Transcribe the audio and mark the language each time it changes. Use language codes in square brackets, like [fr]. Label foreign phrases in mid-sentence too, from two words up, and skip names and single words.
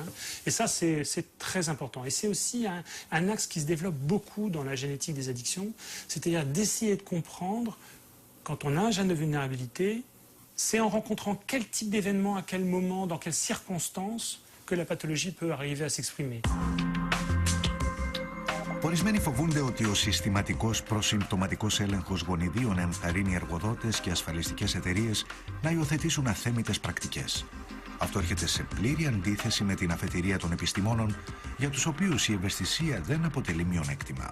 [fr] Et ça, c'est très important. Et c'est aussi un axe qui se développe beaucoup dans la génétique des addictions, c'est-à-dire d'essayer de comprendre quand on a un gène de vulnérabilité, c'est en rencontrant quel type d'événement, à quel moment, dans quelles circonstances que la pathologie peut arriver à s'exprimer. [el] Ορισμένοι φοβούνται ότι ο συστηματικός προσυμπτωματικός έλεγχος γονιδίων ενθαρρύνει εργοδότες και ασφαλιστικές εταιρείες να υιοθετήσουν αθέμητες πρακτικές. Αυτό έρχεται σε πλήρη αντίθεση με την αφετηρία των επιστημόνων, για τους οποίους η ευαισθησία δεν αποτελεί μειονέκτημα.